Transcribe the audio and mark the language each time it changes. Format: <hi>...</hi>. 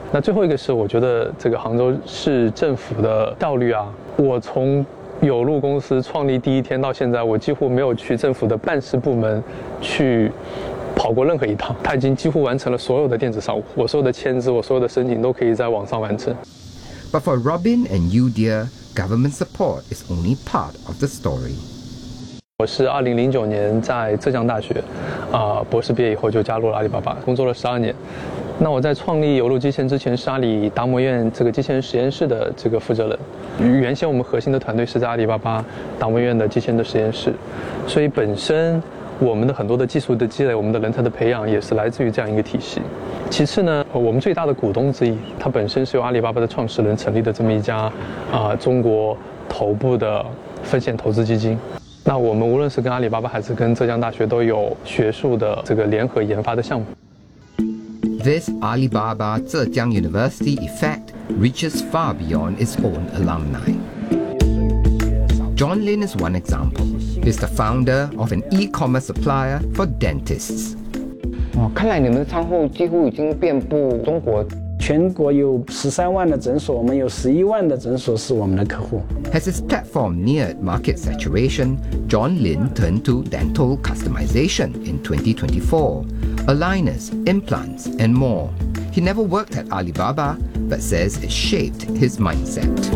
<zh>那最后一个是我觉得这个杭州市政府的效率啊，我从有路公司创立第一天到现在，我几乎没有去政府的办事部门去跑过任何一趟，他已经几乎完成了所有的电子商务，我所有的签字，我所有的申请都可以在网上完成。</zh> <en>But for Robin and Udia, government support is only part of the story.</en> <zh>我是2009在浙江大学，博士毕业以后就加入了阿里巴巴，工作了12年。那我在创立有路机器人之前是阿里达摩院这个机器人实验室的这个负责人，原先我们核心的团队是在阿里巴巴达摩院的机器人的实验室，所以本身我们的很多的技术的积累，我们的人才的培养也是来自于这样一个体系。其次呢，我们最大的股东之一，他本身是由阿里巴巴的创始人成立的这么一家中国头部的风险投资基金。那我们无论是跟阿里巴巴还是跟浙江大学都有学术的这个联合研发的项目。</zh> <en>This Alibaba Zhejiang University effect reaches far beyond its own alumni. John Lin is one example. He's the founder of an e-commerce supplier for dentists.</en> <zh>看来你们的仓库几乎已经遍布中国。全国有130,000的诊所，我们有110,000的诊所是我们的客户。</zh> <en>As his platform neared market saturation, John Lin turned to dental customization in 2024. Aligners, implants, and more. He never worked at Alibaba, but says it shaped his mindset.</en>